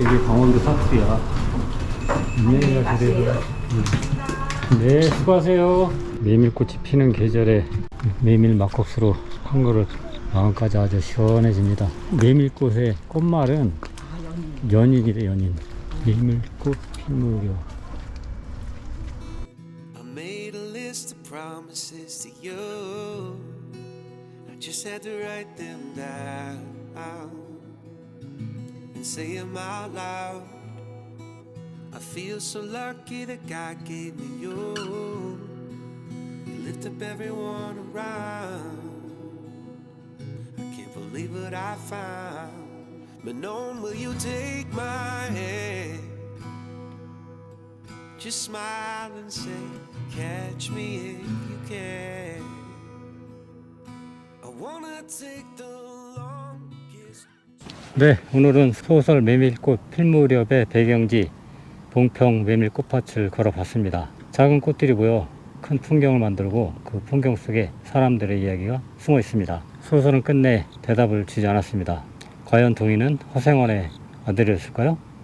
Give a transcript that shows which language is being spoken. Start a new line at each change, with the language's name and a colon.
Korean: 여기 강원도 사투리야. 안녕히 가시래요. 네, 수고하세요. 메밀꽃이 피는 계절에 메밀 막국수로 한 그릇 마음까지 아주 시원해집니다. 메밀꽃의 꽃말은 연인이래, 연인. 메밀꽃 피무려.
English: I made a list of promises to you. I just had to write them down and say them out loud. I feel so lucky that God gave me you. You lift up everyone around. I can't believe what I found. Manon, will you take my hand? Just smile and say, catch me if you can. I wanna take the longest.
Korean: 네, 오늘은 소설 메밀꽃 필 무렵의 배경지 봉평 메밀꽃밭을 걸어봤습니다. 작은 꽃들이 모여 큰 풍경을 만들고 그 풍경 속에 사람들의 이야기가 숨어 있습니다. 소설은 끝내 대답을 주지 않았습니다. 과연 동인은 허생원의 아들이었을까요?